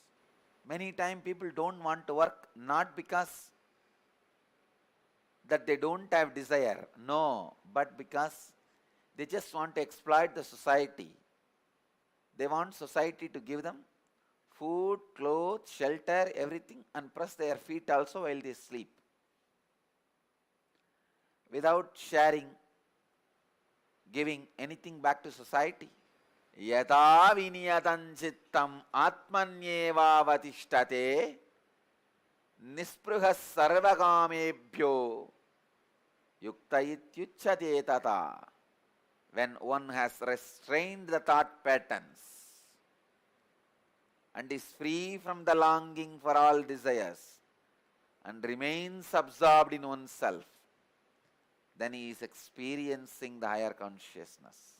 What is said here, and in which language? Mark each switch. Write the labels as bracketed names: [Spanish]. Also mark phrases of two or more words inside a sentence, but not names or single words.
[English] Many times people don't want to work not because that they don't have desire, no, but because they just want to exploit the society. They want society to give them food, clothes, shelter, everything, and press their feet also while they sleep, without sharing, giving anything back to society. [Sanskrit] यदा विनियतं चित्तम् आत्मन्येव अवतिष्ठते निःस्पृहः सर्वकामेभ्यो युक्त इत्युच्यते तदा. [English] When one has restrained the thought patterns and is free from the longing for all desires and remains absorbed in oneself, then he is experiencing the higher consciousness.